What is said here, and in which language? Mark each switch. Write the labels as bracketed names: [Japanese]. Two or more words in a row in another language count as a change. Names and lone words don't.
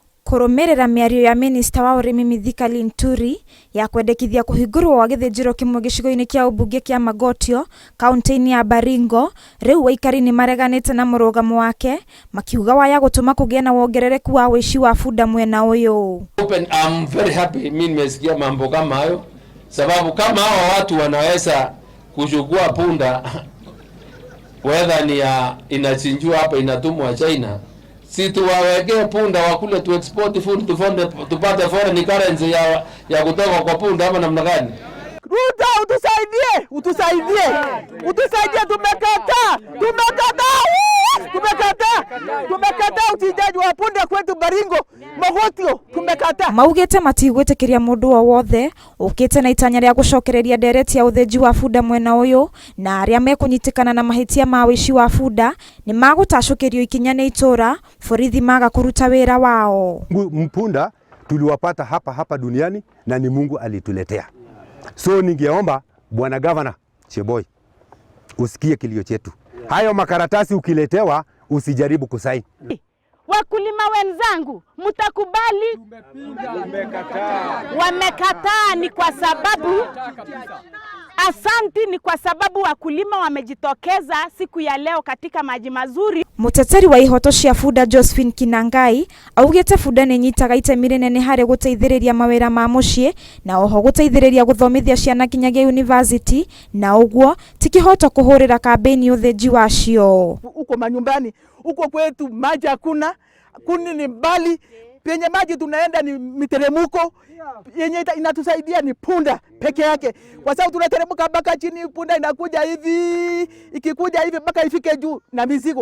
[Kikuyu] kurumirira miario ya minista wa urimi Mithika Linturi ya kwendekithia kuhingurwo wa githinjiro kimwe gicigo-ini kia ubunge kia Magotio kaunti-ini ya Baringo, riu waikari ni mareganite na murugamo wake makiuga waya gutuma kugia na wongerereku wa wici wa bunda mwena uyu. [English] I'm very happy [Swahili] mimi nimesikia mambo kama hayo, sababu kama hao watu wanaweza kuchukua punda whether ni inachinjwa hapa inatumwa China, si tuwawekee punda wakule tu [English] export food [Swahili] tupate [English] foreign currency [Swahili] ya kutoka kwa punda ama namna gani? Ruto utusaidie, tumekataa uchinjaji wa punda kwetu Baringo, Magotio, tumekataa. [Kikuyu] Maugete matigwitikiria mundu o wothe ukite na itanya ria gucokereria ndereti ya uthenji wa bunda mwena uyu, na aria mekunyitikana na mahitia ma wici wa bunda ni magutacukirio ikinya ni itura borithi maga kuruta wira wao. [Swahili] Mpunda tuliwapata hapa duniani na ni Mungu alituletea. So ningeomba Bwana Governor Cheboy usikie kilio chetu. Hayo makaratasi ukiletewa usijaribu kusaini. Wakulima wenzangu, mtakubali? Wamekataa ni kwa sababu asanti, ni kwa sababu wakulima wamejitokeza siku ya leo katika maji mazuri. [Kikuyu] Muteteri wa ihoto cia bunda Josephine Kinangai augite bunda ni nyitaga itemi rinene hari guteithiriria mawira ma mucii na oho guteithiriria guthomithia ciana kinyagia university, na uguo tikihoto kuhurira kampeni uthenji wacio. [Swahili] Uko manyumbani, uko kwetu maji hakuna, kuni ni mbali, penye maji tunaenda ni miteremuko, yenye inatusaidia ni punda peke yake, kwa sababu tunateremka mpaka chini, punda inakuja hivi, ikikuja hivi mpaka ifike juu na mizigo.